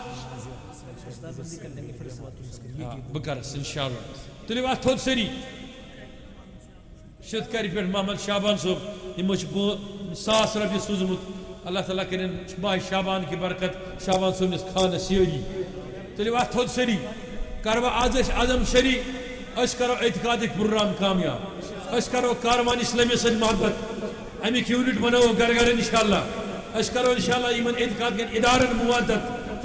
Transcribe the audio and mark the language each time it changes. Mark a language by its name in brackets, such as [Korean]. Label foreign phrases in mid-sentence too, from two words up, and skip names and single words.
[Kashmiri] بہٕ کرس انشاءاللہ تُلِو اتھ تھوٚد سٲری شِتھ کرِ پٮ۪ٹھ محمد شابان صٲب یِمو چھِ 100 رۄپیہِ سوٗزمُت [Urdu] اللہ تعالیٰ [Kashmiri] کٔرِنۍ [Urdu] ماہ شابان کی برکت [Kashmiri] شابان صٲبنِس خانس سٲری تُلِو اتھ تھوٚد سٲری کروا آز أسۍ عزم شری أسۍ کرو اعتقادٕکۍ پروگرام کامیاب أسۍ کرو کاروان اسلامی سۭتۍ محبت امیُک یوٗنٹ بناوو گرٕ گرٕ انشاءاللہ أسۍ کرو انشاءاللہ یِمن اعتقاد کٮ۪ن ادارن مُوادت